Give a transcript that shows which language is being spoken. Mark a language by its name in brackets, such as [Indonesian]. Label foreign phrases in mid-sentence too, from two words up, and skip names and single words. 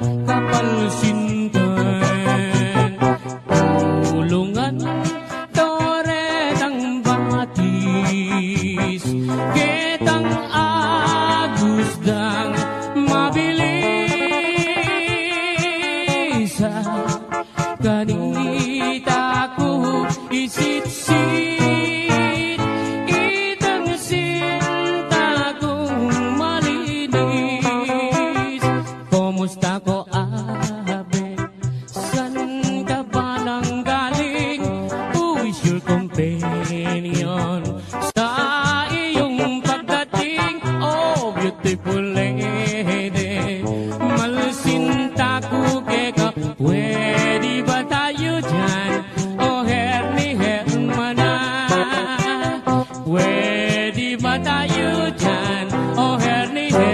[Pampanga] kapalsintan tulungan toretang batis ketang agusdang mabilis ganita ko isit-sit itang sinta kong malinis kumusta ko abe san ka ba nang [Filipino] galing [English] who is your companion [Filipino] sa iyong pagdating [English] oh beautiful lady [Pampanga] malsinta ko keka [Filipino] pwede ba tayo dyan oh herni hermana pwede ba tayo dyan oh herni